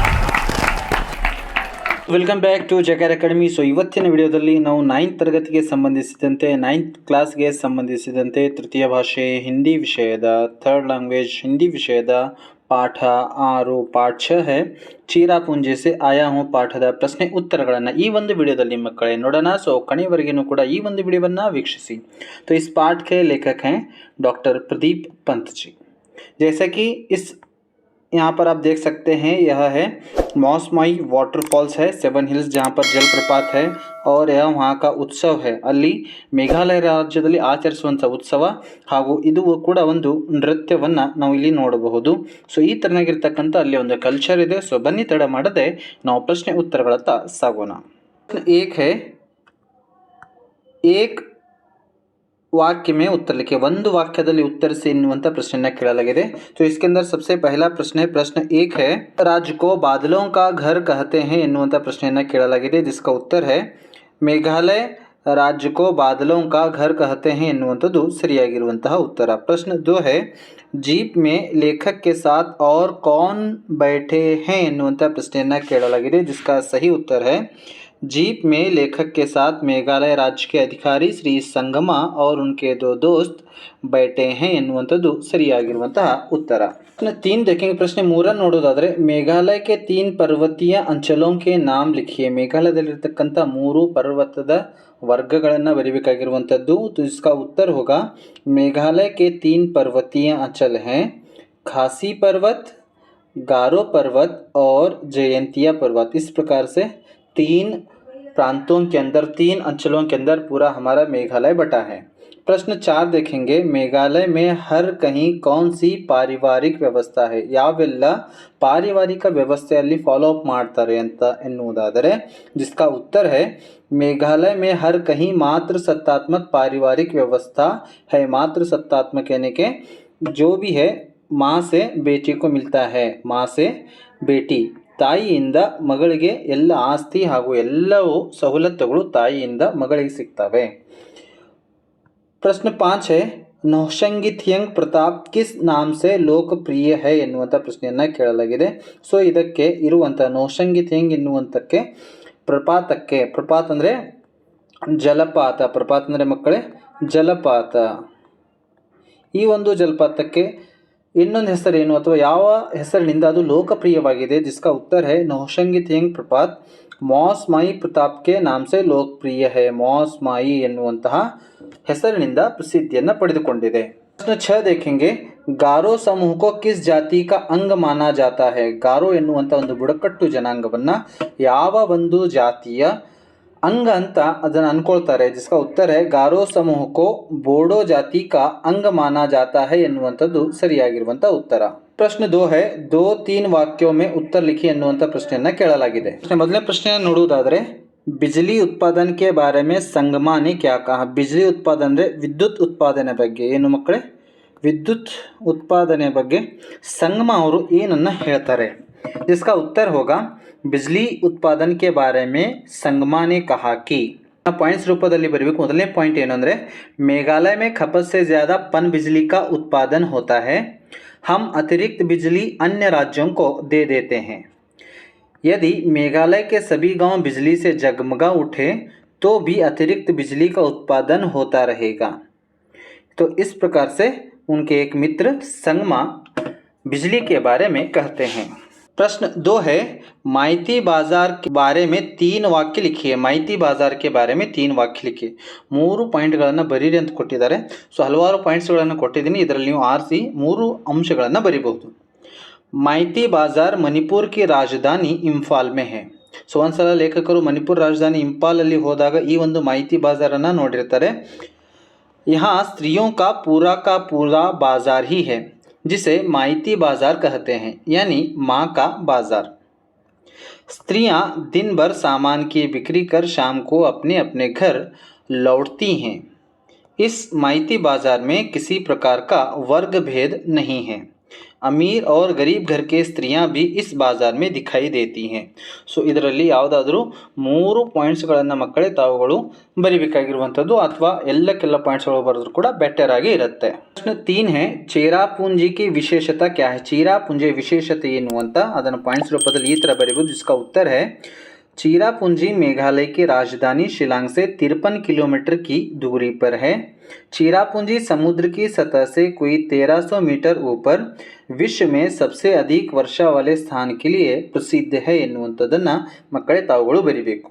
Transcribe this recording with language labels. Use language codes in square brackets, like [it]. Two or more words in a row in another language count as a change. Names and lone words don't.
[en] welcome back to ಜಕೇರ್ ಅಕಾಡೆಮಿ. [kn] ಸೊ ಇವತ್ತಿನ ವಿಡಿಯೋದಲ್ಲಿ ನಾವು 9th ತರಗತಿಗೆ ಸಂಬಂಧಿಸಿದಂತೆ 9th ಕ್ಲಾಸ್ಗೆ ಸಂಬಂಧಿಸಿದಂತೆ ತೃತೀಯ ಭಾಷೆ ಹಿಂದಿ ವಿಷಯದ [en] third language [kn] ಹಿಂದಿ ವಿಷಯದ ಪಾಠ 6 ಪಾಠ 6 [hi] है ಚೀರಾ ಪುಂಜೆ से आया हूँ [kn] ಪಾಠದ ಪ್ರಶ್ನೆ ಉತ್ತರಗಳನ್ನು ಈ ಒಂದು ವಿಡಿಯೋದಲ್ಲಿ ಮಕ್ಕಳೇ ನೋಡೋಣ. ಸೊ ಕಣಿವರೆಗೂ ಕೂಡ ಈ ಒಂದು ವಿಡಿಯೋವನ್ನು ವೀಕ್ಷಿಸಿ. [hi] तो इस पाठ के लेखक हैं डॉक्टर प्रदीप पंत जी. जैसा कि इस यहाँ पर आप देख सकते हैं, यह है मौसमाई वाटरफॉल्स है, 7 हिल्स जहाँ पर जलप्रपात है और यह वहाँ का उत्सव है. [kn] ಅಲ್ಲಿ ಮೇಘಾಲಯ ರಾಜ್ಯದಲ್ಲಿ ಆಚರಿಸುವಂಥ ಉತ್ಸವ ಹಾಗೂ ಇದು ಕೂಡ ಒಂದು ನೃತ್ಯವನ್ನು ನಾವು ಇಲ್ಲಿ ನೋಡಬಹುದು. ಸೊ ಈ ತರನಾಗಿರ್ತಕ್ಕಂಥ ಅಲ್ಲಿ ಒಂದು ಕಲ್ಚರ್ ಇದೆ. ಸೊ ಬನ್ನಿ ತಡ ಮಾಡದೆ ನಾವು ಪ್ರಶ್ನೆ ಉತ್ತರಗಳತ್ತ ಸಾಗೋಣ. [hi] एक है एक वाक्य में उत्तर लिखे. [kn] ಒಂದು ವಾಕ್ಯದಲ್ಲಿ ಉತ್ತರಿಸಿ ಎನ್ನುವಂಥ ಪ್ರಶ್ನೆಯನ್ನು ಕೇಳಲಾಗಿದೆ. [hi] तो इसके अंदर सबसे पहला प्रश्न है, प्रश्न 1 है राज्य को बादलों का घर कहते हैं [kn] ಎನ್ನುವಂಥ ಪ್ರಶ್ನೆಯನ್ನು ಕೇಳಲಾಗಿದೆ. [hi] जिसका उत्तर है ಮೇಘಾಲಯ राज्य को बादलों का घर कहते हैं [kn] ಎನ್ನುವಂಥದ್ದು ಸರಿಯಾಗಿರುವಂತಹ ಉತ್ತರ. [hi] प्रश्न 2 है जीप में लेखक के साथ और कौन बैठे हैं [kn] ಎನ್ನುವಂಥ ಪ್ರಶ್ನೆಯನ್ನು ಕೇಳಲಾಗಿದೆ. [hi] जिसका सही उत्तर है जीप में लेखक के साथ मेघालय राज्य के अधिकारी श्री संगमा और उनके 2 दोस्त बैठे हैं [kn] ಎನ್ನುವಂಥದ್ದು ಸರಿಯಾಗಿರುವಂತಹ ಉತ್ತರ. [hi] प्रश्न 3 देखेंगे. प्रश्न 3 ನೋಡೋದಾದರೆ ಮೇಘಾಲಯ के 3 पर्वतीय अंचलों के नाम लिखिए. [kn] ಮೇಘಾಲಯದಲ್ಲಿರತಕ್ಕಂಥ 3 ಪರ್ವತದ ವರ್ಗಗಳನ್ನು ಬರೀಬೇಕಾಗಿರುವಂಥದ್ದು. [hi] तो इसका उत्तर होगा मेघालय के 3 पर्वतीय अंचल हैं खासी पर्वत, गारो पर्वत और जयंतिया पर्वत. इस प्रकार से 3 प्रांतों के अंदर 3 अंचलों के अंदर पूरा हमारा मेघालय बटा है. प्रश्न 4 देखेंगे. मेघालय में हर कहीं कौन सी पारिवारिक व्यवस्था है. [kn] ಯಾವೆಲ್ಲ ಪಾರಿವಾರಿಕ ವ್ಯವಸ್ಥೆಯಲ್ಲಿ ಫಾಲೋ ಅಪ್ ಮಾಡ್ತಾರೆ ಅಂತ ಎನ್ನುವುದಾದರೆ [hi] जिसका उत्तर है मेघालय में हर कहीं मातृ सत्तात्मक पारिवारिक व्यवस्था है. मातृ सत्तात्मक यानी के जो भी है माँ से बेटी को मिलता है. माँ से बेटी, [kn] ತಾಯಿಯಿಂದ ಮಗಳಿಗೆ ಎಲ್ಲ ಆಸ್ತಿ ಹಾಗೂ ಎಲ್ಲವೂ ಸವಲತ್ತುಗಳು ತಾಯಿಯಿಂದ ಮಗಳಿಗೆ ಸಿಗ್ತವೆ. [hi] ಪ್ರಶ್ನೆ 5 है नौशंगी थियंग प्रताप किस नाम से लोकप्रिय है [kn] ಎನ್ನುವಂಥ ಪ್ರಶ್ನೆಯನ್ನು ಕೇಳಲಾಗಿದೆ. ಸೊ ಇದಕ್ಕೆ ಇರುವಂಥ ನೌಶಂಗಿ ಥಿಯಂಗ್ ಎನ್ನುವಂಥಕ್ಕೆ ಪ್ರಪಾತಕ್ಕೆ, ಪ್ರಪಾತ ಅಂದರೆ ಜಲಪಾತ, ಪ್ರಪಾತ ಅಂದರೆ ಮಕ್ಕಳೇ ಜಲಪಾತ, ಈ ಒಂದು ಜಲಪಾತಕ್ಕೆ ಇನ್ನೊಂದು ಹೆಸರೇನು ಅಥವಾ ಯಾವ ಹೆಸರಿನಿಂದ ಅದು ಲೋಕಪ್ರಿಯವಾಗಿದೆ. [hi] जिसका उत्तर है नौशंगी थियंग प्रपात मौस माई प्रताप के नाम से लोकप्रिय है. [kn] मौस माई ಎನ್ನುವಂತಹ ಹೆಸರಿನಿಂದ ಪ್ರಸಿದ್ಧಿಯನ್ನು ಪಡೆದುಕೊಂಡಿದೆ. [hi] प्रश्न 6 देखेंगे. गारो समूह को किस जाति का अंग माना जाता है. [kn] गारो ಎನ್ನುವಂಥ ಒಂದು ಬುಡಕಟ್ಟು ಜನಾಂಗವನ್ನು ಯಾವ ಒಂದು ಜಾತಿಯ अंग ಅಂತ ಅದನ್ನು ಅನ್ಕೊಳ್ತಾರೆ. [hi] जिसका उत्तर है गारो समूह को बोडो जाति का अंग माना जाता है [kn] ಎನ್ನುವಂಥದ್ದು ಸರಿಯಾಗಿರುವಂಥ ಉತ್ತರ. [hi] प्रश्न 2 है 2-3 ವಾಕ್यों में उत्तर लिखिए [kn] ಎನ್ನುವಂಥ ಪ್ರಶ್ನೆಯನ್ನು ಕೇಳಲಾಗಿದೆ. ಮೊದಲನೇ ಪ್ರಶ್ನೆಯನ್ನು ನೋಡುವುದಾದರೆ [hi] बिजली उत्पादन के बारे में संगमा ने क्या कहा. बिजली उत्पादन [kn] ಅಂದರೆ ವಿದ್ಯುತ್ ಉತ್ಪಾದನೆ ಬಗ್ಗೆ ಏನು ಮಕ್ಕಳೇ, ವಿದ್ಯುತ್ ಉತ್ಪಾದನೆ ಬಗ್ಗೆ ಸಂಗಮ ಅವರು ಏನನ್ನು ಹೇಳ್ತಾರೆ. [hi] जिसका उत्तर होगा बिजली उत्पादन के बारे में संगमा ने कहा कि पॉइंट्स रूपದಲ್ಲಿ ಬರಬೇಕು. [kn] ಮೊದಲನೇ ಪಾಯಿಂಟ್ ಏನು ಅಂದರೆ [hi] मेघालय में खपत से ज़्यादा पन बिजली का उत्पादन होता है. हम अतिरिक्त बिजली अन्य राज्यों को दे देते हैं. यदि मेघालय के सभी गांव बिजली से जगमगा उठे तो भी अतिरिक्त बिजली का उत्पादन होता रहेगा. तो इस प्रकार से उनके एक मित्र संगमा बिजली के बारे में कहते हैं. प्रश्न 2 है माइती बाजार के बारे में 3 वाक्य लिखिए. माइती बाजार के बारे में 3 वाक्य लिखिए. [kn] 3 ಪಾಯಿಂಟ್ಗಳನ್ನು ಬರೀರಿ ಅಂತ ಕೊಟ್ಟಿದ್ದಾರೆ. ಸೊ ಹಲವಾರು ಪಾಯಿಂಟ್ಸ್ಗಳನ್ನು ಕೊಟ್ಟಿದ್ದೀನಿ, ಇದರಲ್ಲಿ ನೀವು ಆರಿಸಿ 3 ಅಂಶಗಳನ್ನು ಬರೀಬಹುದು. [hi] माइती बाजार मणिपुर की राजधानी इंफाल में है. [kn] ಸೊ ಒಂದ್ಸಲ ಲೇಖಕರು ಮಣಿಪುರ ರಾಜಧಾನಿ ಇಂಫಾಲಲ್ಲಿ ಹೋದಾಗ ಈ ಒಂದು ಮಾಹಿತಿ ಬಾಜಾರನ್ನು ನೋಡಿರ್ತಾರೆ. [hi] यहाँ स्त्रियों का पूरा बाजार ही है जिसे माइती बाजार कहते हैं, यानी माँ का बाजार. स्त्रियाँ दिन भर सामान की बिक्री कर शाम को अपने अपने घर लौटती हैं. इस माइती बाजार में किसी प्रकार का वर्ग भेद नहीं है. अमीर और गरीब घर के स्त्रियाँ भी इस बाजार में दिखाई देती हैं. [kn] ಸೊ ಇದರಲ್ಲಿ ಯಾವುದಾದ್ರೂ 3 ಪಾಯಿಂಟ್ಸ್ಗಳನ್ನು ಮಕ್ಕಳೇ ತಾವುಗಳು ಬರಿಬೇಕಾಗಿರುವಂಥದ್ದು, ಅಥವಾ ಎಲ್ಲಕ್ಕೆಲ್ಲ ಪಾಯಿಂಟ್ಸ್ಗಳು ಬರೆದ್ರು ಕೂಡ ಬೆಟರ್ ಆಗಿ ಇರುತ್ತೆ. [hi] ಪ್ರಶ್ನೆ 3 है चेरापूंजी की विशेषता क्या है. [kn] चेरापूंजी विशेषತೆ ಏನು ಅಂತ ಅದನ್ನು ಪಾಯಿಂಟ್ಸ್ ರೂಪದಲ್ಲಿ ಈ ಥರ ಬರೀಬಹುದು. [hi] जिसका उत्तर है चेरापूंजी मेघालय की राजधानी शिलांग से 53 किलोमीटर की दूरी पर है. चेरापूंजी समुद्र की सतह से कोई 1300 मीटर ऊपर विश्व में सबसे अधिक वर्षा वाले स्थान के लिए प्रसिद्ध है [kn] ಎನ್ನುವಂಥದ್ದನ್ನು ಮಕ್ಕಳೇ ತಾವುಗಳು ಬರಿಬೇಕು.